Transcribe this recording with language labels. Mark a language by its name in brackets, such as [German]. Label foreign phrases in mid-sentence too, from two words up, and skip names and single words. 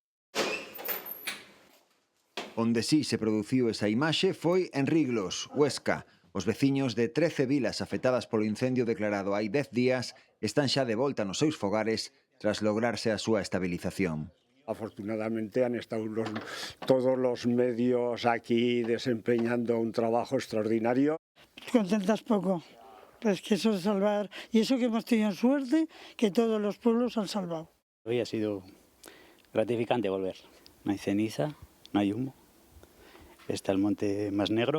[Galician] Onde sí se produciu esa imaxe foi en Riglos, Huesca. Os veciños de 13 vilas afectadas polo incendio declarado hai 10 días están xa de volta nos seus fogares tras lograrse a súa estabilización. [Spanish] Afortunadamente han estado todos los medios aquí desempeñando un trabajo extraordinario. Contentas poco, pues que eso de salvar, y eso que hemos tenido suerte, que todos los pueblos han salvado. Hoy ha sido gratificante volver. No hay ceniza, no hay humo, está el monte más negro.